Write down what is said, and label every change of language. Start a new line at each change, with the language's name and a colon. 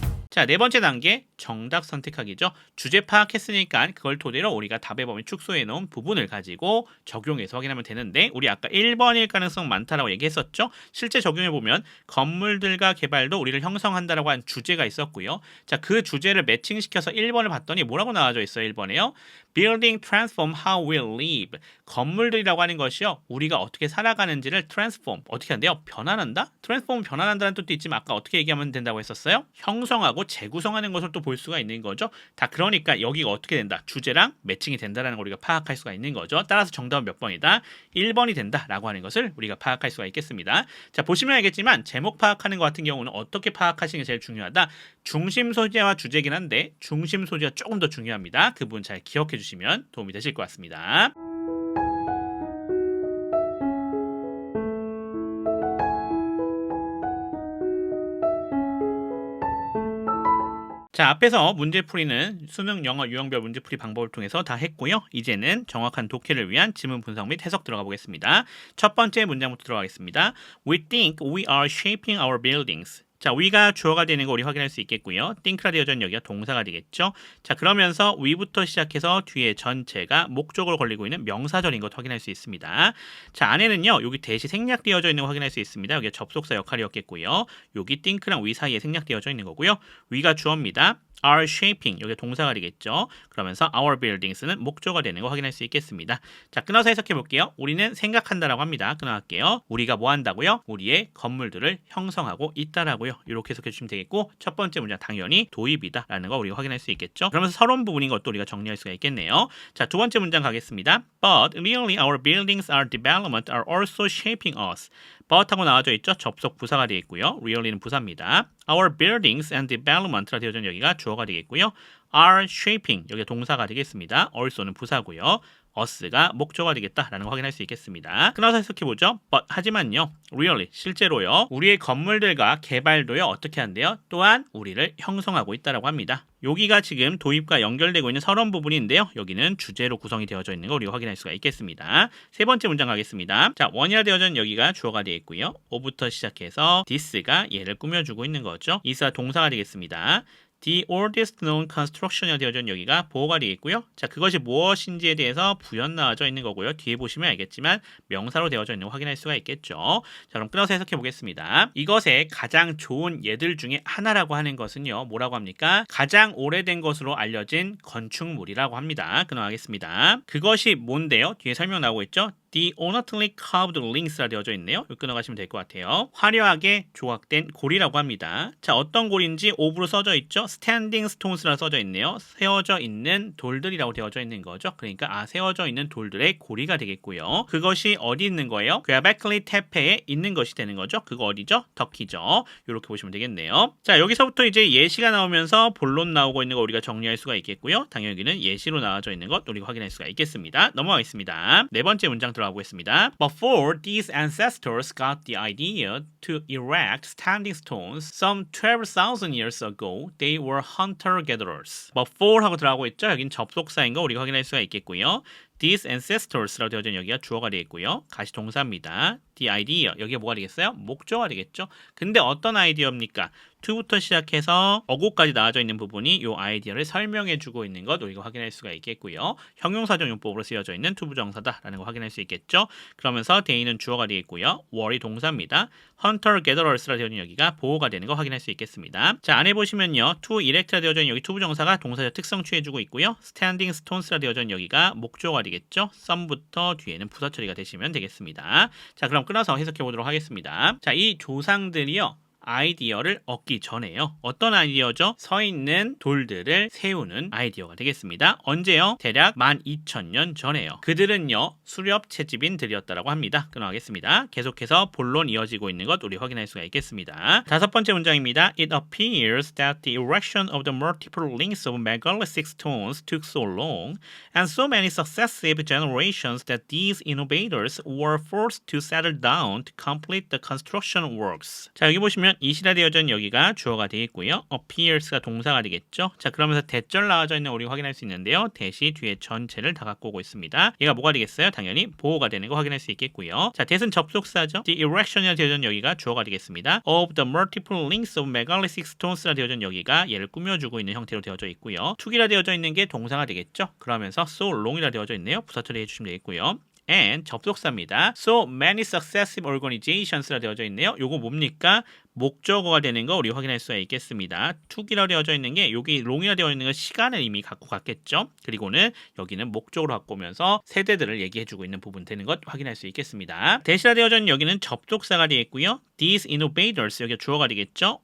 Korean: 자, 네 번째 단계 정답 선택하기죠. 주제 파악했으니까 그걸 토대로 우리가 답의 범위 축소해 놓은 부분을 가지고 적용해서 확인하면 되는데 우리 아까 1번일 가능성 많다라고 얘기했었죠. 실제 적용해 보면 건물들과 개발도 우리를 형성한다라고 한 주제가 있었고요. 자, 그 주제를 매칭시켜서 1번을 봤더니 뭐라고 나와져 있어요? 1번에요.
English: Building transform how we live.
Korean: 건물들이라고 하는 것이요. 우리가 어떻게 살아가는지를 transform. 어떻게 한대요? 변환한다? transform 변환한다는 뜻도 있지만 아까 어떻게 얘기하면 된다고 했었어요? 형성하고 재구성하는 것을 또 볼 수가 있는 거죠. 다 그러니까 여기가 어떻게 된다? 주제랑 매칭이 된다는 걸 우리가 파악할 수가 있는 거죠. 따라서 정답은 몇 번이다? 1번이 된다라고 하는 것을 우리가 파악할 수가 있겠습니다. 자, 보시면 알겠지만 제목 파악하는 것 같은 경우는 어떻게 파악하시는 게 제일 중요하다? 중심 소재와 주제긴 한데 중심 소재가 조금 더 중요합니다. 그 부분 잘 기억해 주시면 도움이 되실 것 같습니다. 자, 앞에서 문제풀이는 수능, 영어, 유형별 문제풀이 방법을 통해서 다 했고요. 이제는 정확한 독해를 위한 지문 분석 및 해석 들어가 보겠습니다. 첫 번째 문장부터 들어가겠습니다.
English: We think we are shaping our buildings.
Korean: 자, we가 주어가 되는 거 우리 확인할 수 있겠고요. think라 되어져 있는 여기가 동사가 되겠죠. 자, 그러면서 we부터 시작해서 뒤에 전체가 목적으로 걸리고 있는 명사절인 것 확인할 수 있습니다. 자, 안에는요. 여기 대시 생략되어져 있는 거 확인할 수 있습니다. 여기가 접속사 역할이었겠고요. 여기 think랑 we 사이에 생략되어져 있는 거고요. we가 주어입니다.
English: are shaping
Korean: 여기 동사가 되겠죠. 그러면서
English: our buildings
Korean: 는 목조가 되는 거 확인할 수 있겠습니다. 자, 끊어서 해석해 볼게요. 우리는 생각한다라고 합니다. 끊어갈게요. 우리가 뭐 한다고요? 우리의 건물들을 형성하고 있다라고요. 이렇게 해석해 주시면 되겠고 첫 번째 문장 당연히 도입이다 라는 거 우리가 확인할 수 있겠죠. 그러면서 서론 부분인 것도 우리가 정리할 수가 있겠네요. 자, 두 번째 문장 가겠습니다.
English: But really our buildings are development are also shaping us.
Korean: but 하고 나와져 있죠. 접속 부사가 되겠고요. really는 부사입니다.
English: Our buildings and development
Korean: 라 되어져 있는 여기가 주어가 되겠고요.
English: are shaping
Korean: 여기가 동사가 되겠습니다. also는 부사고요. us가 목조가 되겠다라는 거 확인할 수 있겠습니다. 끊어서 해석해보죠. but 하지만요. really 실제로요. 우리의 건물들과 개발도요. 어떻게 한대요? 또한 우리를 형성하고 있다라고 합니다. 여기가 지금 도입과 연결되고 있는 서론 부분인데요. 여기는 주제로 구성이 되어져 있는 거 우리가 확인할 수가 있겠습니다. 세 번째 문장 가겠습니다. 자, 원이라 되어져 있는 여기가 주어가 되어 있고요. 오부터 시작해서 this가 얘를 꾸며주고 있는 거죠. is가 동사가 되겠습니다.
English: The oldest known construction
Korean: 이 되어져 있는 여기가 보어가 되겠고요. 자, 그것이 무엇인지에 대해서 부연 나와져 있는 거고요. 뒤에 보시면 알겠지만 명사로 되어져 있는 거 확인할 수가 있겠죠. 자, 그럼 끊어서 해석해 보겠습니다. 이것의 가장 좋은 예들 중에 하나라고 하는 것은요. 뭐라고 합니까? 가장 오래된 것으로 알려진 건축물이라고 합니다. 끊어가겠습니다. 그것이 뭔데요? 뒤에 설명 나오고 있죠.
English: The ornately carved links
Korean: 라 되어져 있네요. 여기 끊어가시면 될 것 같아요. 화려하게 조각된 골이라고 합니다. 자, 어떤 골인지 오브로 써져 있죠.
English: standing stones
Korean: 라 써져 있네요. 세워져 있는 돌들이라고 되어져 있는 거죠. 그러니까 세워져 있는 돌들의 고리가 되겠고요. 그것이 어디 있는 거예요? Göbekli Tepe에 있는 것이 되는 거죠. 그거 어디죠? 터키죠. 이렇게 보시면 되겠네요. 자, 여기서부터 이제 예시가 나오면서 본론 나오고 있는 거 우리가 정리할 수가 있겠고요. 당연히 여기는 예시로 나와져 있는 것 우리가 확인할 수가 있겠습니다. 넘어가겠습니다. 네 번째 문장 들어가 보겠습니다.
English: Before these ancestors got the idea to erect standing stones some 12,000 years ago, they were hunter-gatherers.
Korean: Before 하고 들어가고 있죠. 여긴 접속사인 거 우리가 확인할 수가 있겠고요.
English: These ancestors
Korean: 라고 되어져 있는 여기가 주어가 되겠고요. 가시 동사입니다.
English: The idea
Korean: 여기가 뭐가 되겠어요? 목조가 되겠죠. 근데 어떤 아이디어입니까? to부터 시작해서 어구까지 나와져 있는 부분이 이 아이디어를 설명해주고 있는 것 우리가 확인할 수가 있겠고요. 형용사적 용법으로 쓰여져 있는 투부정사다라는 거 확인할 수 있겠죠. 그러면서 they는 주어가 되겠고요. were이 동사입니다. hunter-gatherers라 되어 있는 여기가 보호가 되는 거 확인할 수 있겠습니다. 자, 안에 보시면요.
English: to erect
Korean: 라 되어져 있는 여기 투부정사가 동사적 특성 취해주고 있고요.
English: standing stones
Korean: 라 되어져 있는 여기가 목조가 되겠죠. some부터 뒤에는 부사 처리가 되시면 되겠습니다. 자, 그럼 끊어서 해석해 보도록 하겠습니다. 자, 이 조상들이요. 아이디어를 얻기 전에요. 어떤 아이디어죠? 서 있는 돌들을 세우는 아이디어가 되겠습니다. 언제요? 대략 12,000년 전에요. 그들은요 수렵 채집인들이었다라고 합니다. 끊어가겠습니다. 계속해서 본론 이어지고 있는 것 우리 확인할 수가 있겠습니다. 다섯 번째 문장입니다.
English: It appears that the erection of the multiple links of megalithic stones took so long and so many successive generations that these innovators were forced to settle down to complete the construction works.
Korean: 자, 여기 보시면 이시라 되어져 있는 여기가 주어가 되겠고요. appears가 동사가 되겠죠. 자, 그러면서 대절 나와져 있는 우리 확인할 수 있는데요. 대시 뒤에 전체를 다 갖고 오고 있습니다. 얘가 뭐가 되겠어요? 당연히 보호가 되는 거 확인할 수 있겠고요. 자, 대은 접속사죠. The erection이라 되어져 있는 여기가 주어가 되겠습니다.
English: Of the multiple links of megalithic stones
Korean: 라 되어져 있는 여기가 얘를 꾸며주고 있는 형태로 되어져 있고요. to기라 되어져 있는 게 동사가 되겠죠. 그러면서
English: so long
Korean: 이라 되어져 있네요. 부사 처리해 주시면 되겠고요. and 접속사입니다.
English: So many successive organisations
Korean: 라 되어져 있네요. 요거 뭡니까? 목적어가 되는 거 우리 확인할 수가 있겠습니다. to기라 되어져 있는 게 여기 long이라 되어 있는 건 시간을 이미 갖고 갔겠죠. 그리고는 여기는 목적으로 갖고 오면서 세대들을 얘기해주고 있는 부분 되는 것 확인할 수 있겠습니다. 대시라 되어져 있는 여기는 접속사가 되겠고요.
English: These innovators
Korean: 여기가 주어가 되겠죠.